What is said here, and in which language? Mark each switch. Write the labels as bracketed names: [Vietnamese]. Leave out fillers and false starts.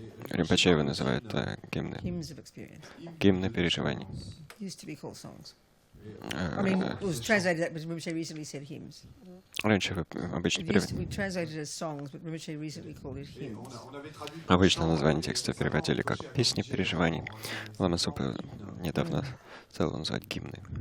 [Russian] Ринпоче его называют гимны, [English] Hymns of Experience. [Russian] гимны переживаний. [English] Used to be called songs. I mean, it was translated that, but Rinpoche recently said hymns. [Russian] Раньше обычно, [English] It used to be translated as songs, but Rinpoche recently called it hymns. [Russian] обычно название текста переводили как «песни переживаний». Лама Цонкапа недавно стал называть гимны.